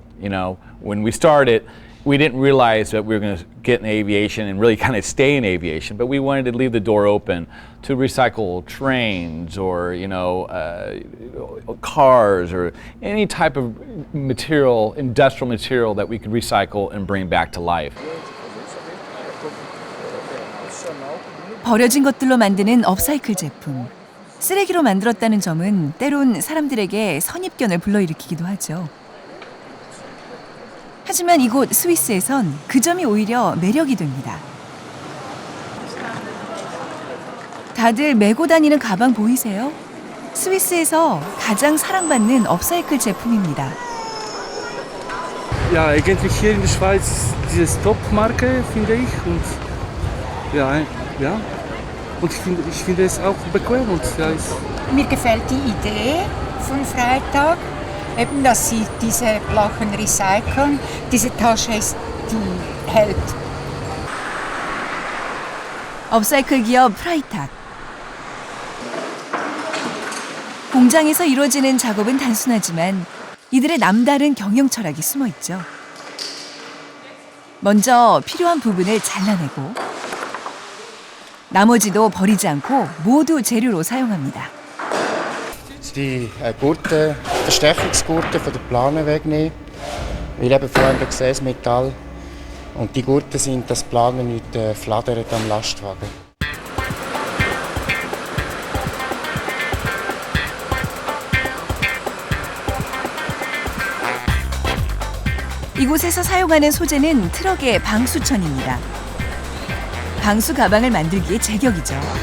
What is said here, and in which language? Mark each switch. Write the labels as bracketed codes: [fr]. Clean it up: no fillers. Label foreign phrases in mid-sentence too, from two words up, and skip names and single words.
[en] When we started, we didn't realize that we were going to get in aviation and really kind of stay in aviation, but we wanted to leave the door open to recycle trains or, cars or any type of material, industrial material that we could recycle and bring back to life. [ko] 버려진 것들로 만드는 업사이클 제품. 쓰레기로 만들었다는 점은 때론 사람들에게 선입견을 불러일으키기도 하죠. 하지만 이곳 스위스에선 그 점이 오히려 매력이 됩니다. 다들 메고 다니는 가방 보이세요? 스위스에서 가장 사랑받는 업사이클 제품입니다. [de] Ja, eigentlich hier in der Schweiz diese Top-Marke, finde ich. Und ja. Und ich finde es auch bequem und ja, Mir gefällt die Idee von Freitag, eben, dass sie diese Blachen recyceln. Diese Tasche ist, die hält. [ko] 업사이클 기업 프라이탁. 공장에서 이루어지는 작업은 단순하지만 이들의 남다른 경영 철학이 숨어 있죠. 먼저 필요한 부분을 잘라내고 나머지도 버리지 않고 모두 재료로 사용합니다. [de] Die Gurte, Verstärkungsgurte von der Plane wegnehmen, weil eben vor allem das Metall und die Gurte sind, dass die Plane nicht flattert am Lastwagen. [ko] 이곳에서 사용하는 소재는 트럭의 방수천입니다. 방수 가방을 만들기에 제격이죠.